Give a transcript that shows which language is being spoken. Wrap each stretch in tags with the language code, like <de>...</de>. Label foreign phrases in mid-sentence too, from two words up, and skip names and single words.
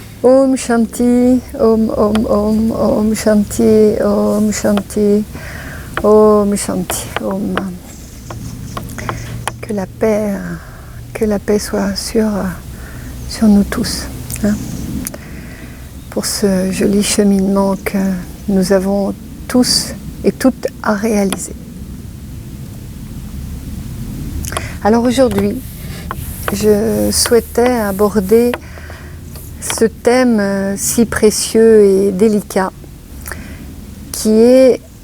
<sa>ओम शान्ति, ओम ओम ओम, ओम शान्ति, ओम शान्ति, ओम शान्ति, ओम.</sa> <fr>Que la paix soit sur nous tous, hein, pour ce joli cheminement que nous avons tous et toutes à réaliser. Alors aujourd'hui, je souhaitais aborder ce thème si précieux et délicat qui est</fr>